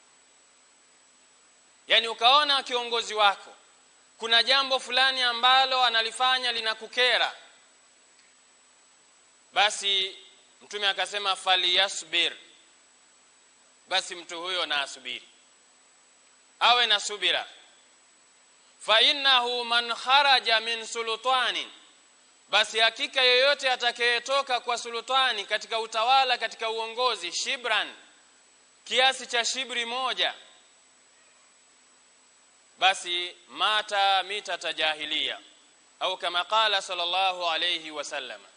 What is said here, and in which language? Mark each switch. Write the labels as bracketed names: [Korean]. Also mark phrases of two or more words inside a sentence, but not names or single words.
[Swahili] Yani ukaona kiongozi wako kuna jambo fulani ambalo analifanya linakukera, basi Mtume akasema faliyasbir, basi mtu huyo na asubiri, awe na subira. [Arabic] فإنه من خرج من سلطان, [Swahili] basi hakika yeyote atakayetoka kwa sultani katika utawala, katika uongozi, shibran, kiasi cha shibri moja, basi [Arabic] مات ميتة جاهلية, [Swahili] au kama [Arabic] قال صلى الله عليه وسلم.